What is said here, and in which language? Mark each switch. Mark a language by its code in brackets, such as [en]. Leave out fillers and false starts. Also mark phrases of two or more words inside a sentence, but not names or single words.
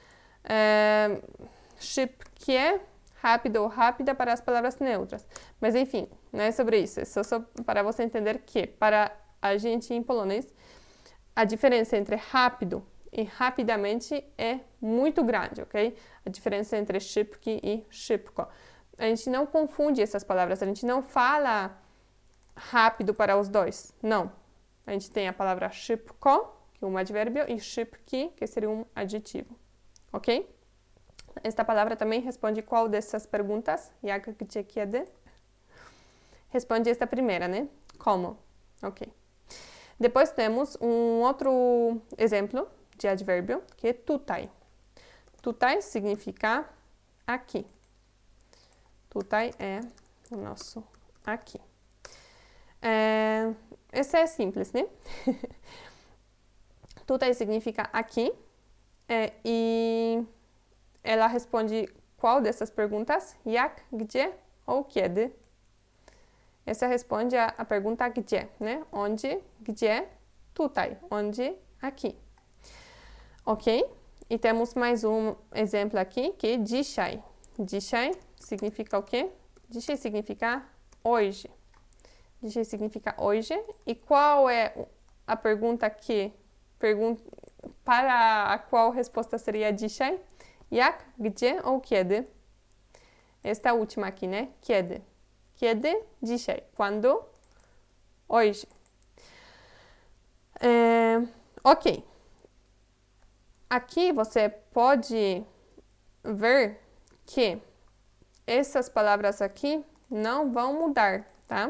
[pt] Szybkie, rápido ou rápida para as palavras neutras. Mas enfim, não é sobre isso. É só para você entender que, para a gente em polonês, a diferença entre rápido e rapidamente é muito grande, ok? A diferença entre szybki e szybko. A gente não confunde essas palavras, a gente não fala rápido para os dois, não. A gente tem a palavra szybko, que é um advérbio, e szybki, que seria um adjetivo, ok? Esta palavra também responde qual dessas perguntas? [pl] Jak, gdzie, kiedy? [pt] Responde esta primeira, né? Como, ok. Depois temos um outro exemplo de advérbio, que é tutaj. Tutaj significa aqui. Tutaj é o nosso aqui. Esse é simples, né? Tutaj significa aqui. E ela responde qual dessas perguntas? [pl] Jak, gdzie ou kiedy? [pt] Essa responde a pergunta gdzie, né? Onde, [pl] gdzie, tutaj. [pt] Onde, aqui. Ok? E temos mais um exemplo aqui, que é dzisiaj. Dzisiaj significa o quê? Dzisiaj significa hoje. Dzisiaj significa hoje. E qual é a pergunta para a qual resposta seria dzisiaj? [pl] Jak, gdzie ou kiedy? [pt] Esta última aqui, né? [pl] Kiedy. Kiedy? Dzisiaj. [pt] Quando? Hoje. Ok. Aqui você pode ver que essas palavras aqui não vão mudar, tá?